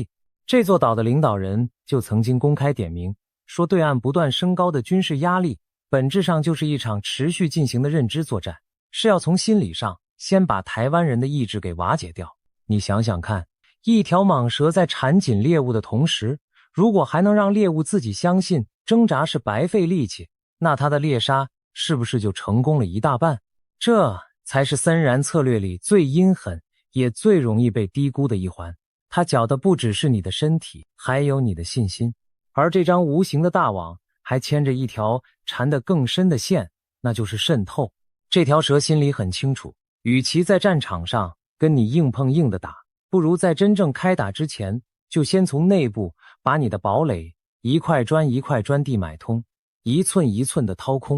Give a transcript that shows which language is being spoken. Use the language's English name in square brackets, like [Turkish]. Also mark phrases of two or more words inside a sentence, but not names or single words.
[Chinese] 這座島的領導人就曾經公開點名，說對岸不斷升高的軍事壓力，本質上就是一場持續進行的認知作戰，是要從心理上先把台灣人的意志給瓦解掉。你想想看，一條蟒蛇在纏緊獵物的同時，如果還能讓獵物自己相信掙扎是白費力氣，那它的獵殺是不是就成功了一大半？這才是森然策略裡最陰狠也最容易被低估的一環。它攪的不只是你的身體，還有你的信心。而這張無形的大網還牽着一條纏得更深的線，那就是滲透。這條蛇心裡很清楚，與其在戰場上跟你硬碰硬的打，不如在真正開打之前，就先從內部把你的堡壘一塊磚一塊磚地買通，一寸一寸的掏空。